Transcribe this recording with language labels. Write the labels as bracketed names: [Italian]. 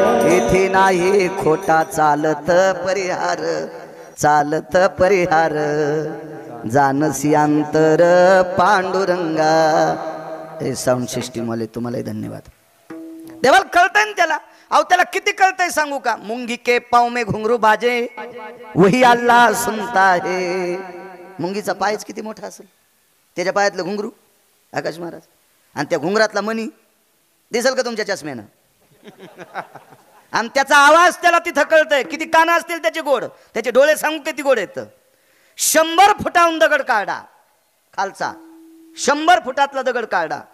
[Marathi] येथे नाही खोटा चालत परिहार, चालत परिहार, जानसी अंतर पांडुरंगा. हे साऊंड सिस्टीम वाले तुम्हाला धन्यवाद. देवाला कळतंय ना त्याला. अहो त्याला किती कळतंय सांगू का? [Hindi] मुंगी के पाव में घुंगरू बाजे वही अल्लाह सुनता है. [Marathi] मुंगीचा पायच किती मोठा असेल, त्याच्या पायातलं घुंगरू आकाश महाराज, आणि त्या घुंगरातला मणी दिसेल का तुमच्या चष्म्यानं? आणि त्याचा आवाज त्याला तिथं कळतंय. किती कानं असतील त्याचे गोड, त्याचे डोळे सांगू किती गोड आहेत. 100 फुटाहून दगड काढा खालचा, 100 फुटातला दगड काढा.